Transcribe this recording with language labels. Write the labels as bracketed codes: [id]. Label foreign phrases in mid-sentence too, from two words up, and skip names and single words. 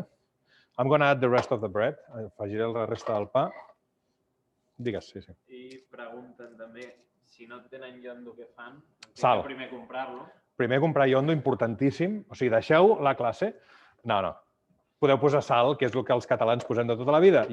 [en] I'm going to add the rest of the bread. [ca] Afegiré la resta del pa. Digues, sí. I pregunten també si no tenen iondo, què fan? Sal. Primer comprar-lo. Primer comprar iondo, importantíssim. O sigui, deixeu la classe. No. Podeu posar sal, que és el que els catalans posem de tota la vida.